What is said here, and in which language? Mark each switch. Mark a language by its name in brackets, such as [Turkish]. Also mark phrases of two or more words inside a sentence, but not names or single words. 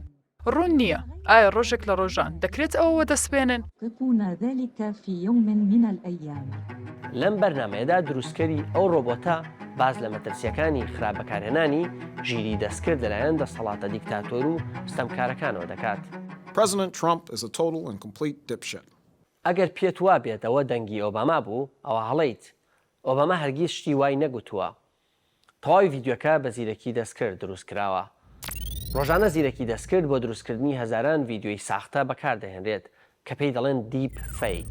[Central Kurdish] ڕوون نییە ئایا ڕۆژێک لە ڕۆژان دەکرێت ئەوە دەستپێنن؟ لەم بەرنامەیەدا دروستکەری ئەو ڕۆبۆتە باز لە مەترسیەکانی خراپبەکارهێنانی ژیری دەستکرد لەلایەن دەسەڵاتە دیکتاتۆر و ستەمکارەکانەوە دەکات. [English] President Trump is a total and complete dipshit. [Central Kurdish] ئەگەر پێت وا بێتەوە دەنگی ئۆباما بوو ئەوە هەڵەیت. ئۆباما هەرگیز شتی وای نەگوتووە. تەواوی ڤیددیۆکە بە زیرەکی دەستکرد دروست کراوە. ڕۆژانە زیرەکی دەستکرد بۆ دروستکردنی هەزاران ڤیددیۆی ساختە بەکاردەهێنرێت کە پێی دەڵێن دیپ فیک.